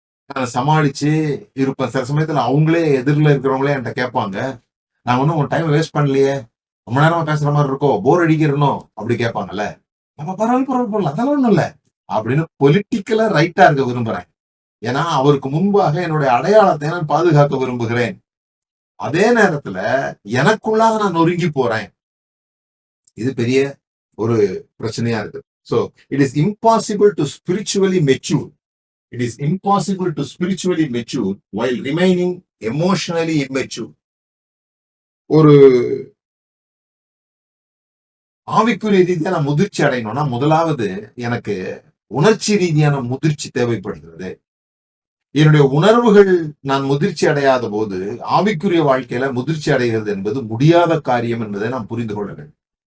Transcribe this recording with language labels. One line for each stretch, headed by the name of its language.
Tamil: நான் சமாளிச்சு இருப்பேன். சில சமயத்துல அவங்களே எதிரில இருக்கிறவங்களே என்கிட்ட கேட்பாங்க, நான் உன் டைம் வேஸ்ட் பண்ணலையே, ரொம்ப நேரமா பேசுற மாதிரி இருக்கோ, போர் அடிக்கிறனோ அப்படி கேட்பாங்கல்ல. நம்ம பரவாயில்ல அதெல்லாம் ஒண்ணும் இல்ல அப்படின்னு பொலிட்டிக்கலா ரைட்டா இருக்க விரும்புறேன். ஏன்னா அவருக்கு முன்பாக என்னுடைய அடையாளத்தை நான் பாதுகாக்க விரும்புகிறேன். அதே நேரத்துல எனக்குள்ளாக நான் நொறுங்கி போறேன். இது பெரிய ஒரு பிரச்சனையா இருக்கு.
English: So it is impossible to spiritually mature. It is impossible to spiritually mature while remaining emotionally immature.
Tamil: ஒரு ஆவிக்குரிய ரீதியான முதிர்ச்சி அடையணும்னா முதலாவது எனக்கு உணர்ச்சி ரீதியான முதிர்ச்சி தேவைப்படுகிறது. என்னுடைய உணர்வுகள் நான் முதிர்ச்சி அடையாத போது ஆவிக்குரிய வாழ்க்கையில முதிர்ச்சி அடைகிறது என்பது முடியாத காரியம் என்பதை நான் புரிந்து கொள்ள வேண்டும்.